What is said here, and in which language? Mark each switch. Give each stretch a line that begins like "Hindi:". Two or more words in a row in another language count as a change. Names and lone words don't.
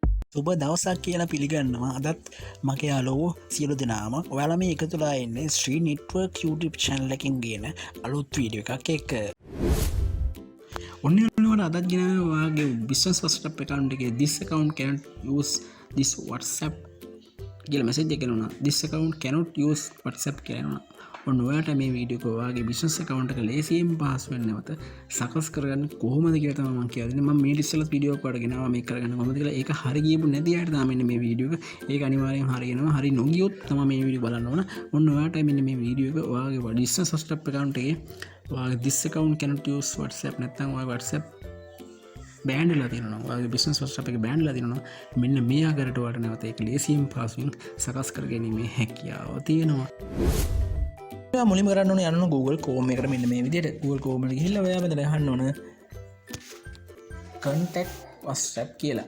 Sinhala: සුබ දවසක් කියලා පිළිගන්නවා අදත් මගේ යාලෝ සියලු දෙනාම ඔයාලා මේ එකතුලා එන්නේ ශ්‍රී නෙට්වර්ක් YouTube channel එකකින් ගෙන අලුත් වීඩියෝ එකක් එක්ක. ඔන්න ඔයාලට අදත් ගෙන ඔයාගේ
English: business WhatsApp account
Sinhala: එකේ
English: this account cannot use this WhatsApp
Sinhala: කියලා message එකක් එනවා.
English: This account cannot use WhatsApp
Sinhala: කියලා එනවා. ඔන්න ඔයාට මේ වීඩියෝ එක ඔයාගේ
English: business account
Sinhala: එක ලේසියෙන් පාස්වර්ඩ් නැවත සකස් කරගන්න කොහොමද කියලා තමයි මම කියන්නේ. මම මේ ඉස්සෙල්ලා වීඩියෝ එකක් වඩ ගෙනාවා මේක කරගන්න කොහොමද කියලා. ඒක හරි ගියපු නැති අයට තමයි මෙන්න මේ වීඩියෝ එක. ඒක අනිවාර්යෙන් හරියනවා. හරි නොගියොත් තමයි මේ වීඩියෝ බලන්න ඕන. ඔන්න ඔයාට මෙන්න මේ වීඩියෝ එක ඔයාගේ
English: business WhatsApp account
Sinhala: එකේ ඔයාගේ
English: this account cannot use WhatsApp
Sinhala: නැත්නම් ඔයාගේ WhatsApp බෑන්ඩ් වෙලා තියෙනවා. ඔයාගේ business WhatsApp එක බෑන්ඩ් වෙලා තියෙනවා. මෙන්න මේ ආකාරයට ඔයාලට නැවත ඒක ලේසියෙන් පාස්වර්ඩ් සකස් කරගැනීමේ හැකියාව තියෙනවා. මුලින්ම කරන්න ඕනේ යන්න Google Chrome එකට මෙන්න මේ විදිහට Google Chrome එකට ගිහිල්ලා ඔයා මෙතන අහන්න ඕන contact WhatsApp කියලා.